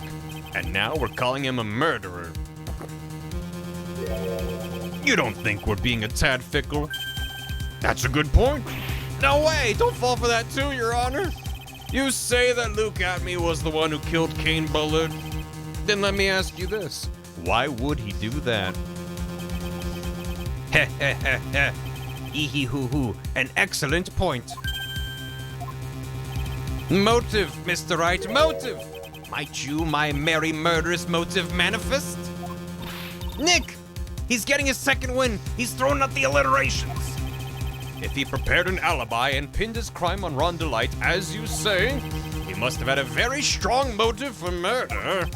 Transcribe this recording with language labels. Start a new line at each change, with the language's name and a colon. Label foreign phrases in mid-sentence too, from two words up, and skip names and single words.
English: And now we're calling him a murderer. You don't think we're being a tad fickle? That's a good point. No way! Don't fall for that too, Your Honor. You say that Luke Atme was the one who killed Kane Bullard? Then let me ask you this. Why would he do that? Hee-hee-hoo-hoo. An excellent point. Motive, Mr. Wright, motive! Might you, my merry murderous motive, manifest? Nick! He's getting his second win. He's throwing out the alliterations. If he prepared an alibi and pinned his crime on Ron DeLite, as you say, he must have had a very strong motive for murder.